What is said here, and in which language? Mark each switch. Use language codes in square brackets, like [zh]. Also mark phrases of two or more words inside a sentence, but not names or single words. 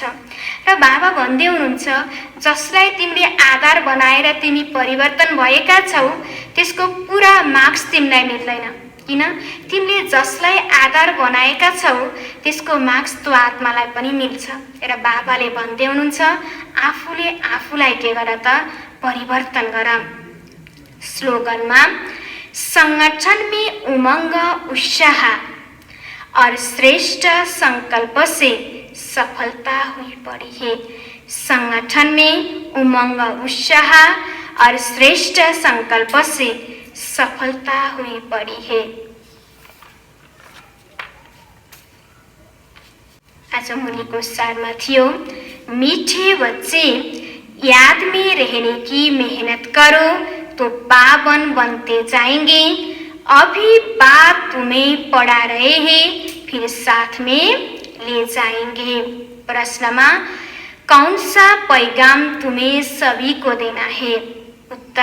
[ne] र बाबा भन्दै हुनुहुन्छ जसलाई तिमीले आधार बनाएर तिमी परिवर्तन भएका छौ त्यसको पुरा मार्क्स तिमीलाई मिल्दैन। किन? तिमीले जसलाई आधार बनाएका छौ त्यसको मार्क्स त्यो आत्मालाई पनि मिल्छ। र बाबाले भन्दै हुनुहुन्छ आफूले आफूलाई के गर त परिवर्तन गर। [hi] स्लोगनमा संगठन में उमंग उत्साह और श्रेष्ठ संकल्प से सफलता हुई पड़ी है। संगठन में उमंग उत्साह और श्रेष्ठ संकल्प से सफलता हुई पड़ी है। [ne] आज मुनिको सारमा थियो [hi] मीठे बच्चे याद में रहने की मेहनत करो तो पावन बनते जाएंगे। अभी बाप तुम्हें पढ़ा रहे हैं, फिर साथ में ले जाएंगे। प्रश्नमा कौन सा पैगाम तुम्हें सभी को देना है?